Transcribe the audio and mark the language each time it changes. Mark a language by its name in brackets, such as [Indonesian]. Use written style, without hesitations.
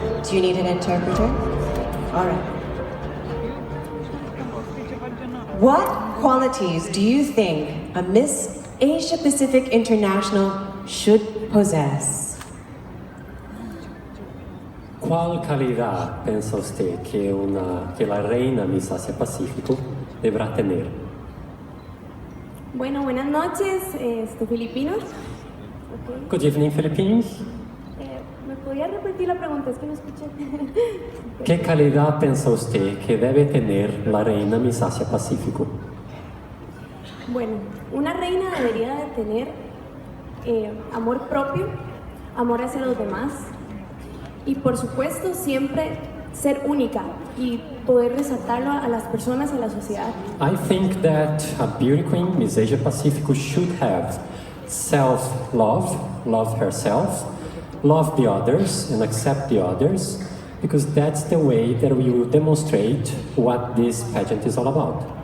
[English] Do you need an interpreter? All right. What qualities do you think a Miss Asia Pacific International should possess? [Spanish] ¿Cuál calidad piensa usted que la reina Miss Asia Pacífico deberá tener? Bueno, buenas noches, filipinos. Okay. [English] Good evening, Philippines. [Spanish] ¿Me podría repetir la pregunta? Es que no escuché. ¿Qué calidad piensa usted que debe tener la reina Miss Asia Pacífico? Bueno, una reina debería de tener amor propio, amor hacia los demás y por supuesto siempre ser única y poder resaltarlo a las personas y a la sociedad. [English] I think that a beauty queen, Miss Asia Pacífico, should have self-love, love herself, love the others and accept the others, because that's the way that we will demonstrate what this pageant is all about.